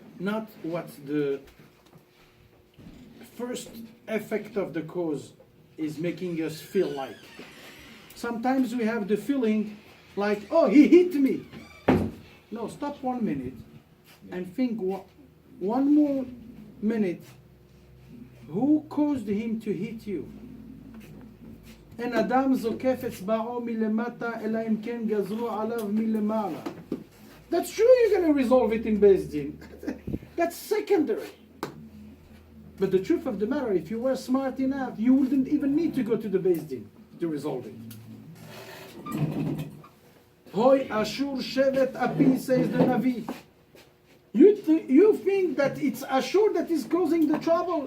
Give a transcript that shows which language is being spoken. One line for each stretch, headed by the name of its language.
English: Not what's the first effect of the cause is making us feel like. Sometimes we have the feeling like, oh, he hit me. No, stop 1 minute and think one more minute. Who caused him to hit you?
Hebrew: אין אדם זוקף אצבעו מלמטה אלא אם כן גזרו עליו מלמעלה.
English: That's true, you're going to resolve it in Beis Din. That's secondary. But the truth of the matter, if you were smart enough, you wouldn't even need to go to the Beis Din to resolve it. Hoy Ashur shevet api, says the Navi. You think that it's Ashur that is causing the trouble?